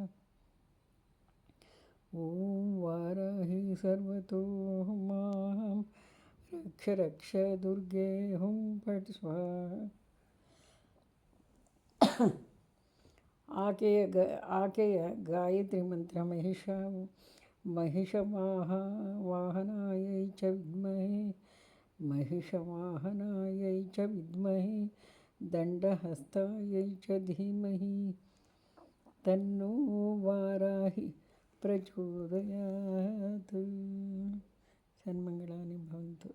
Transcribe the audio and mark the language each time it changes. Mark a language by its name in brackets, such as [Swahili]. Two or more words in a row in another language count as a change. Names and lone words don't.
[Sanskrit] ಓಂ ವಾರಾಹಿ ಸರ್ವತೋ ಮಾಂ ರಕ್ಷ ರಕ್ಷ ದುರ್ಗೆ ಹುಂ ಫಟ್ ಸ್ವಾಹ. [Kannada] ಆಕೆಯ ಗಾಯತ್ರಿ ಮಂತ್ರ [Sanskrit] ಮಹಿಷವಾಹನಾಯೈ ಚ ವಿದ್ಮಹೇ ದಂಡಹಸ್ತಾಯೈ ಚ ಧೀಮಹಿ ತನ್ನೋ ವಾರಾಹಿ ಪ್ರಚೋದಯಾತ್. ಸನ್ಮಂಗಳಾನಿ ಭವಂತು.